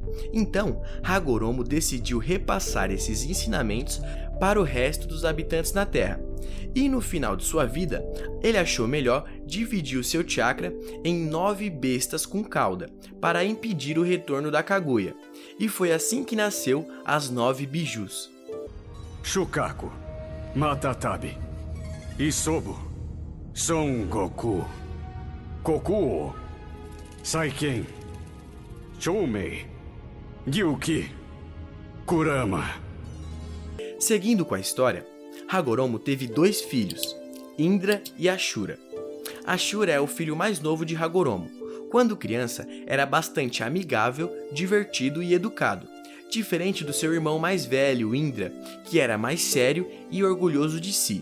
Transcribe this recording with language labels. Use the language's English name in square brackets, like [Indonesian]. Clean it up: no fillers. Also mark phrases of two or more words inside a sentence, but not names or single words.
[Portuguese] Então, Hagoromo decidiu repassar esses ensinamentos para o resto dos habitantes na Terra, E no final de sua vida, ele achou melhor dividir o seu chakra em 9 bestas com cauda, para impedir o retorno da Kaguya. E foi assim que nasceu as 9 bijus. Shukaku, Matatabi, Isobu, Son Goku, Kokuo, Saiken, Choumei, Gyuki, Kurama. Seguindo com a história, Hagoromo teve 2 filhos, Indra e Ashura. Ashura é o filho mais novo de Hagoromo. Quando criança, era bastante amigável, divertido e educado, diferente do seu irmão mais velho, Indra, que era mais sério e orgulhoso de si.